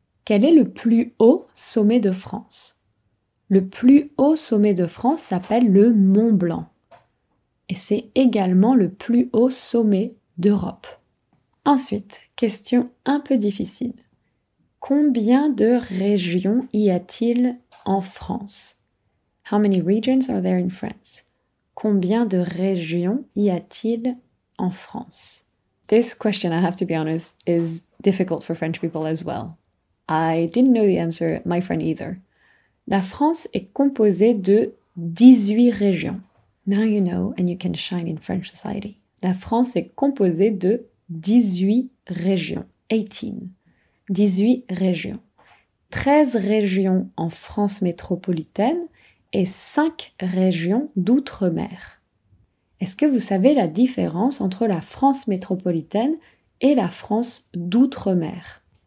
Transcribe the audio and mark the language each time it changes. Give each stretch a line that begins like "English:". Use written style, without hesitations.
French: Quel est le plus haut sommet de France? Le plus haut sommet de France s'appelle le Mont Blanc. Et c'est également le plus haut sommet d'Europe. Ensuite, question un peu difficile. Combien de régions y a-t-il en France?
English: How many regions are there in France?
French: Combien de régions y a-t-il en France?
English: This question, I have to be honest, is difficult for French people as well. I didn't know the answer, my friend either.
French: La France est composée de 18 régions.
English: Now you know and you can shine in French society.
French: La France est composée de 18 régions. 18. 18 régions. 13 régions en France métropolitaine et 5 régions d'outre-mer. Est-ce que vous savez la différence entre la France métropolitaine et la France d'outre-mer?